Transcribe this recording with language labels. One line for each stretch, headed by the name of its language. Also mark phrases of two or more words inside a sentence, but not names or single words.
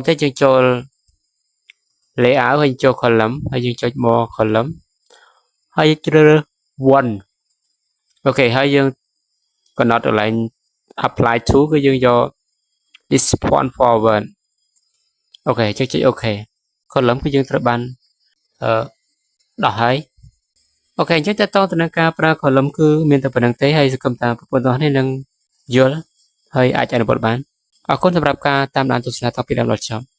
Khmer: ទៅយើងចូល layout ហើយចូល column ហើយយើងចុច
English: more column
Khmer: ហើយជ្រើសរើស one អូខេហើយយើងកំណត់កន្លែង
English: apply to
Khmer: គឺយើងយក
English: this point forward
Khmer: អូខេចុចអូខេ column គឺយើងត្រូវបានដោះហើយអូខេអញ្ចឹងតើតទៅនឹងការប្រើ column គឺមានតែប៉ុណ្្នឹងទេហើយសង្ឃឹមថាបងប្អូនទាំងអស់គ្នានឹងយល់ហើយអាចអនុវត្តបានអរគុណសម្រាប់ការតាមដានទស្សនាតាំងពីដើមដល់ចប់